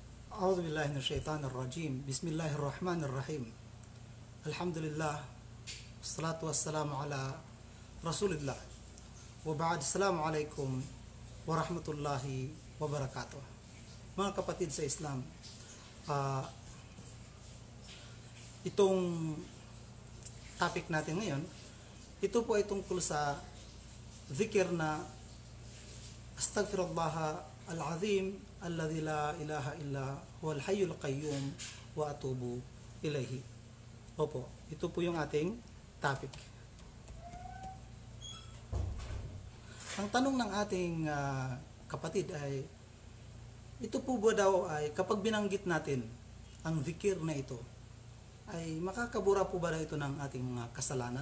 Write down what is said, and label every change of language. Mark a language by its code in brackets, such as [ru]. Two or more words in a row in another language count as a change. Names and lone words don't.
[ar] أعوذ بالله من الشيطان الرجيم. بسم الله الرحمن الرحيم. الحمد لله والصلاة والسلام على رسول الله وبعد. السلام عليكم ورحمة الله وبركاته. [tl] Mga kapatid sa Islam, itong topic natin ngayon, ito po ay tungkol sa zikir na [ar] أستغفر الله العظيم الذي لا إله إلا هو الحي القيوم وأتوب إليه. [tl] Opo, ito po yung ating topic. Ang tanong ng ating kapatid ay, ito po ba daw ay kapag binanggit natin ang zikir na ito, ay makakabura po ba ito ng ating mga kasalanan?